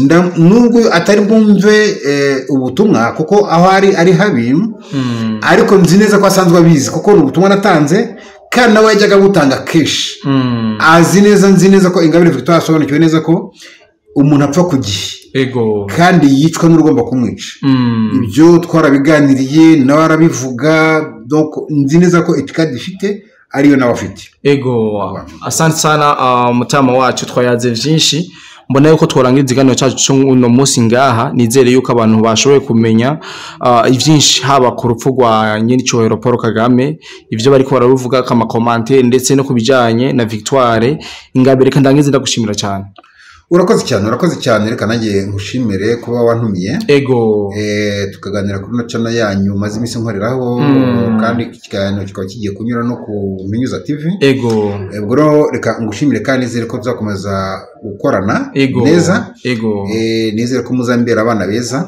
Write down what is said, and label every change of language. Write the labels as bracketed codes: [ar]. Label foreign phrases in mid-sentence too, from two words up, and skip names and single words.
[rw] nubwo atari bwumve ubutumwa kuko aho ari habi ariko nzi neza ko asanzwe abizi kuko ni ubutumwa natanze kandi nawe yajyaga gutanga keshi nzi neza ko Ingabire Victoire asobanukiwe neza ko umuntu apfa ku gihe kandi yicwa n'urugomba kumwica ibyo twarabiganiriye nawe arabivuga nzi neza ko etikadi ifite ariyo nawe afite [sw] asante sana [rn] mutama wacu twayaze byinshi mbona yuko twarangiza ikiganiro cyacu uno munsi ngaha nizere yuko abantu bashoboye kumenya ivyinshi haba ku rupfu rwa nyiricyohero Paul Kagame ivyo bariko baravuga kama commentaire ndetse no kubijanye na Victoire Ingabire kandi ndangize ndagushimira cyane [rw] urakoze cyane reka nanjye nkushimire kuba wantumiye tukaganira kuri channel yanyu maze imisi nkoreraho kandi ikiganiro kikaba kigiye kunyura no ku Minyuza TV ubwo reka ngushimire kandi nizere ko tuzakomeza gukorana neza nizere ko muzambera abana beza